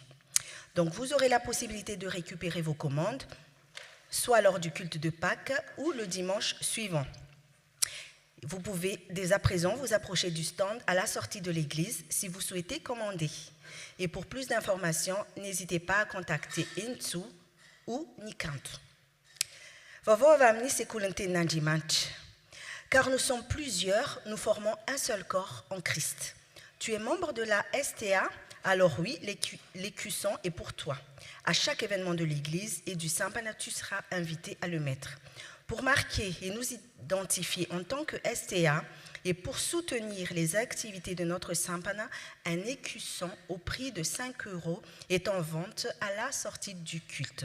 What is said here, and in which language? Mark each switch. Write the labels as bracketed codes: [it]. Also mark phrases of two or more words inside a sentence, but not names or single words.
[fr] Donc vous aurez la possibilité de récupérer vos commandes, soit lors du culte de Pâques ou le dimanche suivant. Vous pouvez dès à présent vous approcher du stand à la sortie de l'église si vous souhaitez commander. Et pour plus d'informations, n'hésitez pas à contacter Intsu ou ny kanto. [mg] Vaovao avy amin'ny sekoly ny tenin'Andriamanitra. [fr] Car nous sommes plusieurs, nous formons un seul corps en Christ. Tu es membre de la STA, alors oui, l'écusson est pour toi. À chaque événement de l'Église et du Sampana, tu seras invité à le mettre. Pour marquer et nous identifier en tant que STA et pour soutenir les activités de notre Sampana, un écusson au prix de 5 € est en vente à la sortie du culte.